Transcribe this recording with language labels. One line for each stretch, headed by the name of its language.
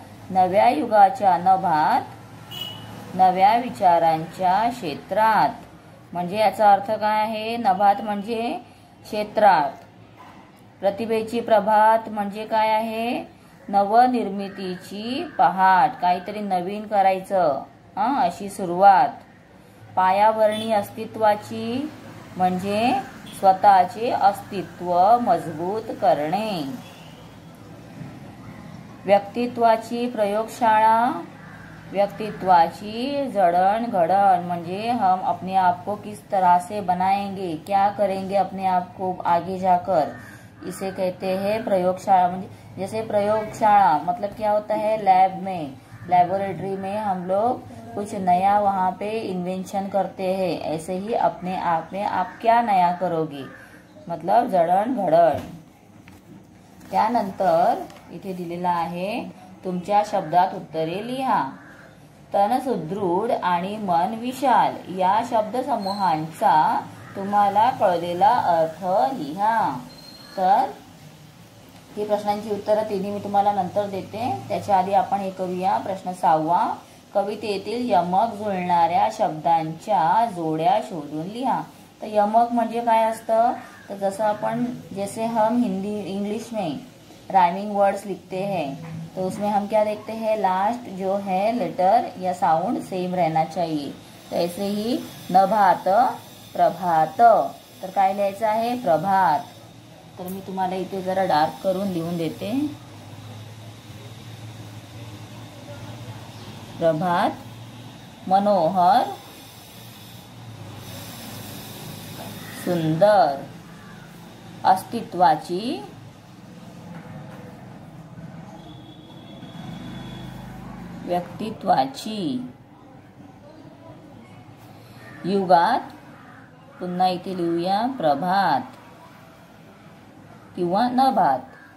Marathi: नव्या युगाच्या नभात नव्या विचारांच्या क्षेत्रात, म्हणजे याचा अर्थ काय आहे, नभात म्हणजे क्षेत्रात, प्रतिभेची प्रभात म्हणजे काय आहे, नवनिर्मितीची पहाट, काहीतरी नवीन करायचं अशी सुरुवात. पायाभरणी अस्तित्वाची म्हणजे स्वतःचे अस्तित्व मजबूत करणे. व्यक्तित्वाची प्रयोगशाळा, व्यक्तित्वाची जड़न-घड़न म्हणजे
Hindi: हम अपने आप को किस तरह से बनाएंगे, क्या करेंगे अपने आप को आगे जाकर, इसे कहते हैं प्रयोगशाला. म्हणजे जैसे प्रयोगशाला मतलब क्या होता है, लैब में, लैबोरेटरी में हम लोग कुछ नया वहाँ पे इन्वेंशन करते हैं, ऐसे ही अपने आप में आप क्या नया करोगे, मतलब जडण-घडण.
Marathi: त्यानंतर इथे दिलेला आहे, तुमच्या शब्दात उत्तरे लिहा. तन सुदृढ आणि मन विशाल या शब्दसमूहांचा तुम्हाला कळलेला अर्थ लिहा. तर ही प्रश्नांची उत्तरं तिन्ही मी तुम्हाला नंतर देते. त्याच्या आधी आपण हे करूया. प्रश्न 6वा, कवितेतील यमक जुळणाऱ्या शब्दांच्या जोड्या शोधून लिहा. तर यमक म्हणजे काय असतं, तर जसं आपण
Hindi: जैसे हम हिंदी इंग्लिश में राइमिंग वर्ड्स लिखते हैं, तो उसमें हम क्या देखते हैं, लास्ट जो है लेटर या साउंड सेम रहना चाहिए. तो ऐसे ही
Marathi: नभात प्रभात, तर काय लिहायचं आहे, प्रभात. तर मी तुम्हाला इथे जरा डार्क करून लिहून देते. प्रभात, मनोहर, सुंदर, अस्तित्वाची, व्यक्तित्वाची, युगात, पुन्हा इथे लिहूया प्रभात किंवा नभात.